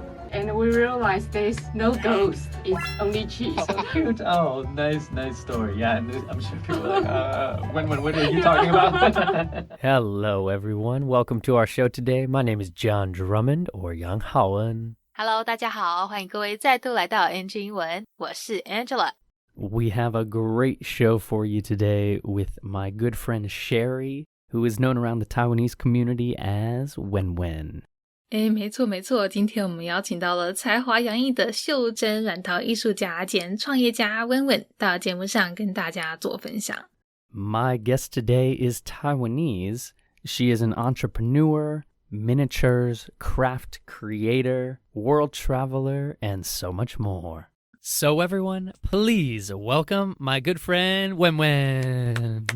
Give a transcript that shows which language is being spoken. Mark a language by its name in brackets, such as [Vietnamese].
[English] And we realized there's no ghost, it's only cheese. Oh, cute. Oh, nice story. Yeah, and I'm sure people are like, what are you talking about? Hello, everyone. Welcome to our show today. My name is John Drummond, or 杨浩恩. [Chinese] Hello, 大家好，欢迎各位再度来到 NG 英文，我是 Angela。 [English] We have a great show for you today with my good friend Sherry, who is known around the Taiwanese community as Wen Wen. [Chinese] 没错，今天我们邀请到了才华洋溢的袖珍软陶艺术家兼创业家温温到节目上跟大家做分享。 [English] My guest today is Taiwanese. She is an entrepreneur, miniatures, craft creator, world traveler, and so much more. So everyone, please welcome my good friend Wen Wen.